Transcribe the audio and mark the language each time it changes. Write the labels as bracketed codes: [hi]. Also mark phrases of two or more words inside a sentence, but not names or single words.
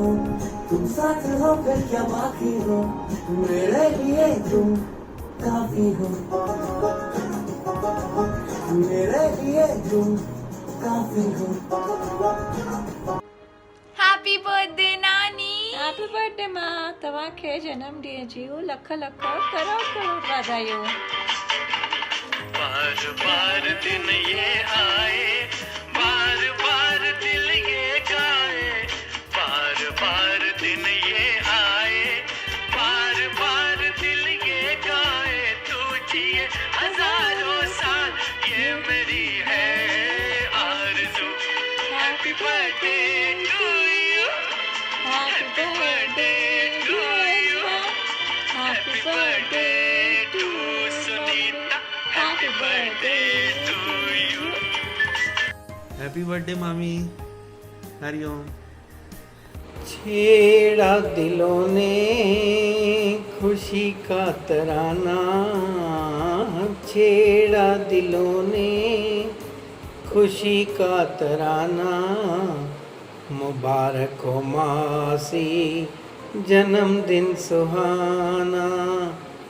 [hi] तुम साथ हो फिर क्या बाकी हो, मेरे लिए तुम काफी हो, मेरे लिए तुम काफी हो। [en] Happy birthday नानी। Happy birthday [sd] मां, तव्हांखे जन्मॾींहं जूं लख लख करोड़ करोड़ वाधायूं। [hi] बार बार दिन ये आए, बार बार दिल ये गाए, बार बार दिन ये आए, बार बार दिल ये गाए, तू जिए हजारों साल ये मेरी है आरज़ू। [en] Happy birthday to you, happy birthday to you, happy birthday to Sunita, happy birthday to you. Happy birthday मामी। हरिओम। [hi] छेड़ा दिलों ने खुशी का तराना, छेड़ा दिलों ने खुशी का तराना, मुबारक हो मासी जन्मदिन सुहाना।